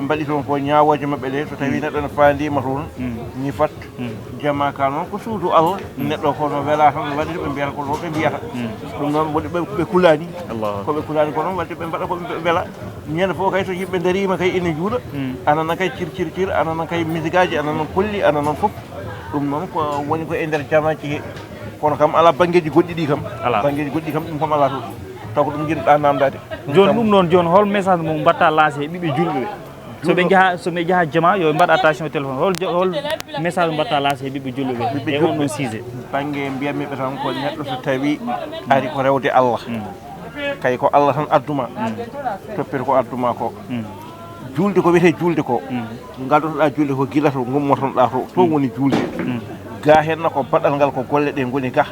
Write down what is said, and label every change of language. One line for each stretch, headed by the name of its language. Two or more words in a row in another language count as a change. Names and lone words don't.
Fula: mbaɗi toon ko ñawoje mabɓe ɗe so tawi neɗɗo ne fandima toon ñifat jama ka noon ko suudu Allah neɗɗo ko no wela tan waɗi ɓe mbiyata ko noon ɓe mbiyata ɗum noon woni ɓe kulani koɓe kulani ko noon wadde ɓe mbaɗa koɓe beela ñande fof kay so yimɓe darima kay ina juuɗa anana kay cir anana kay musique ji anana kolli anana foof ɗum noon ko woni ko e nder jamaji he kono kam ala banggueji goɗɗi ɗi kam banggueji goɗɗi kam ɗum kam ala to taw ko ɗum jiɗɗa namdade joni ɗum noon joni hol message mo mbatta lancé e ɓiɓɓe julɓe ɓe soɓe jaaha jama yo mbaɗ
French: attention au téléphone
Fula: hol message mbatta lancé e ɓiɓɓe julɓe ɓe e honɗon sujet banggue mbiyatmiɓe tan ko neɗɗo so tawi ari ko rewde Allah kay ko Allah tan adduma toppere ko adduma ko julde ko wiyete julde ko galdotoɗa julde ko gila to gummotonoɗa to toon woni julde ga henna ko baɗɗal ngal ko golle ɗe goni ga